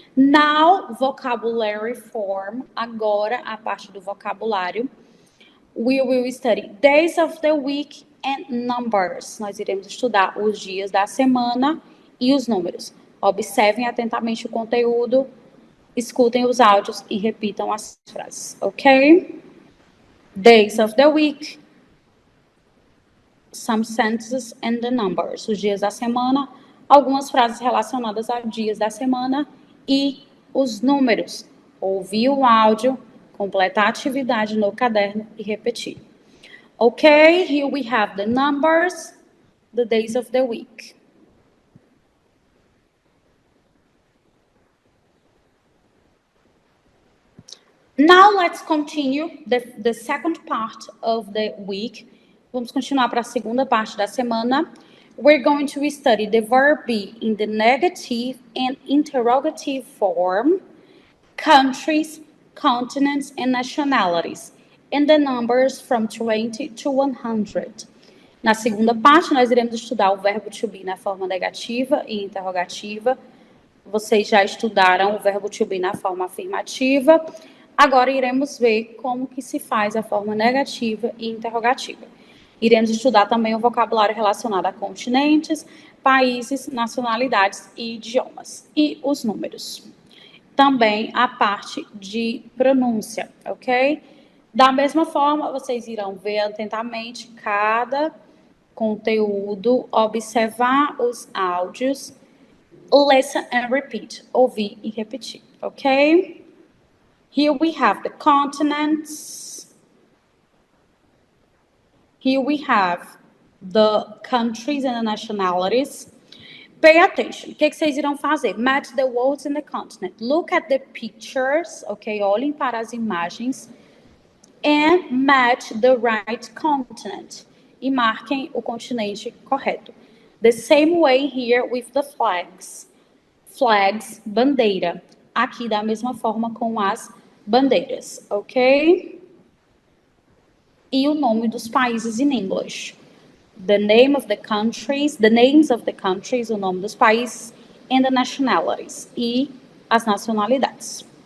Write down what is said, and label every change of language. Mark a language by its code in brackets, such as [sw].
[en] Now, vocabulary form. [pt] Agora, a parte do vocabulário. [en] We will study days of the week and numbers. [pt] Nós iremos estudar os dias da semana e os números. Observem atentamente o conteúdo, escutem os áudios e repitam as frases, ok? [en] Days of the week, some sentences and the numbers. [pt] Os dias da semana, algumas frases relacionadas a dias da semana e os números. Ouvir o áudio, completar a atividade no caderno e repetir. [en] Okay, here we have the numbers, the days of the week. Now let's continue the second part of the week. [pt] Vamos continuar para a segunda parte da semana. [en] We're going to study the verb be in the negative and interrogative form, countries, continents, and nationalities, and the numbers from 20 to 100. [pt] Na segunda parte, nós iremos estudar o verbo to be na forma negativa e interrogativa. Vocês já estudaram o verbo to be na forma afirmativa. Agora iremos ver como que se faz a forma negativa e interrogativa. Iremos estudar também o vocabulário relacionado a continentes, países, nacionalidades e idiomas. E os números. Também a parte de pronúncia, ok? Da mesma forma, vocês irão ver atentamente cada conteúdo, observar os áudios, [en] listen and repeat, [pt] ouvir e repetir, ok? [en] Here we have the continents. Here we have the countries and the nationalities. Pay attention. [pt] O que vocês irão fazer? [en] Match the words in the continent. Look at the pictures, ok? [pt] Olhem para as imagens. [en] And match the right continent. [pt] E marquem o continente correto. [en] The same way here with the flags. Flags, [pt] bandeira. Aqui da mesma forma com as bandeiras, ok? E o nome dos países [en] in English. The name of the countries, the names of the countries, [pt] o nome dos países, [en] and the nationalities, [pt] e as nacionalidades.